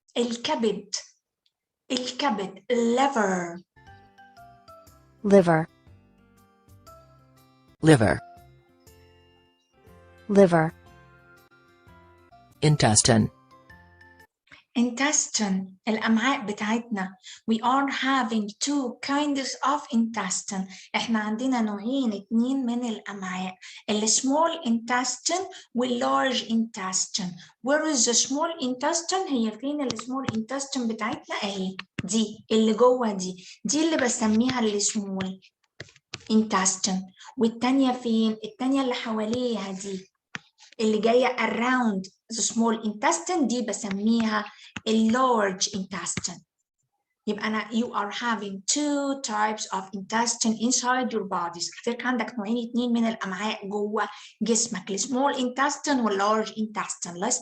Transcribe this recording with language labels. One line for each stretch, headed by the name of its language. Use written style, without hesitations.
Arabic: الكبد، الكبد liver.
English: Liver. liver, Liver. intestine,
Arabic: intestine الأمعاء بتاعتنا.
English: We are having two kinds of intestine.
Arabic: احنا عندنا نوعين اتنين من الأمعاء، small intestine large intestine.
English: Where is the small intestine؟
Arabic: هي فين small intestine بتاعتنا؟ اهي دي اللي جوه دي اللي بسميها small intestine. والتانية فين؟ التانية اللي حواليها دي اللي جاية
English: around the small intestine
Arabic: دي بسميها large intestine. يبقى أنا
English: you are having two types of intestine inside your bodies.
Arabic: حضرتك عندك نوعين اتنين من الأمعاء جوه جسمك، small intestine large intestine.